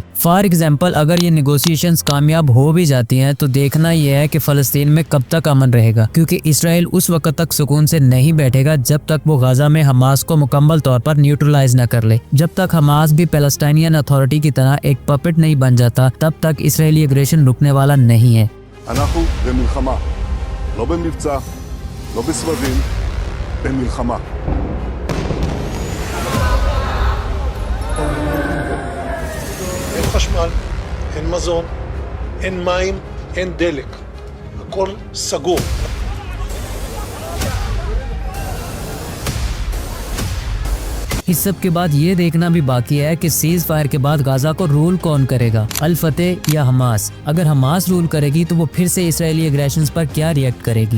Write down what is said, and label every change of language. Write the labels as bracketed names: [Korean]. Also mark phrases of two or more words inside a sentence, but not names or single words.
[English] for example, [Urdu] اگر یہ نیگوشی ایشنز کامیاب ہو بھی جاتی ہیں تو دیکھنا یہ ہے کہ فلسطین میں کب تک امن رہے گا، کیونکہ اسرائیل اس وقت تک سکون سے نہیں بیٹھے گا جب تک وہ غزہ میں حماس کو مکمل طور پر نیوٹرلائز نہ کر لے. جب تک حماس بھی پیلسٹینین اتھارٹی کی طرح ایک پپٹ نہیں بن جاتا، تب تک [English] Israeli aggression [Urdu] رکنے والا نہیں ہے. [Hebrew] לא במבצע, לא בסבבים, במלחמה. אין חשמל, אין מזון, אין מים, אין דלק. הכל סגור. [Urdu] اس سب کے بعد یہ دیکھنا بھی باقی ہے کہ [English] cease fire [Urdu] کے بعد غزہ کو رول کون کرے گا، الفتح یا حماس. اگر حماس رول کرے گی تو وہ پھر سے [English] Israeli aggressions [Urdu] پر کیا ری ایکٹ کرے گی?